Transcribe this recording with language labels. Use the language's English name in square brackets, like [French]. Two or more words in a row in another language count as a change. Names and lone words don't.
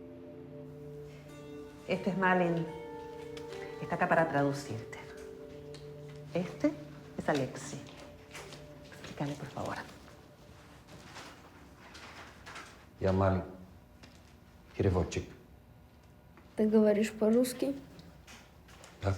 [Spanish] Este es Malin. Está acá para traducirte. Este es Alexi. Explícale, por favor. [Russian] Я Мали. Переводчик. Ты говоришь по-русски? Да.